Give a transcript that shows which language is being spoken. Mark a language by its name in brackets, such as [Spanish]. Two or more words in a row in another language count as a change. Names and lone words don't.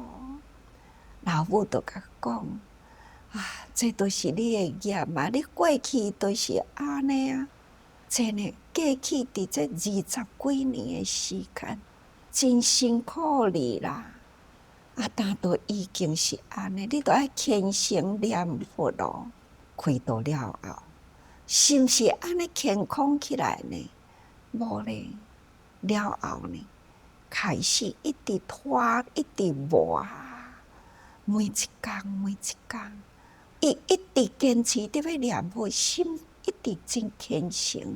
[Min Nan Chinese] 老母就甲讲这都是你的业嘛，你过去都是安尼啊。这呢，过去伫这20几年的时间，真辛苦你啦。但都已经是安尼，你都爱虔诚念佛咯。开刀了后，是毋是安尼健康起来呢？无咧，了后呢，开始一直拖，一直磨，每一工，伊一直坚持伫要念佛，心一直真虔诚。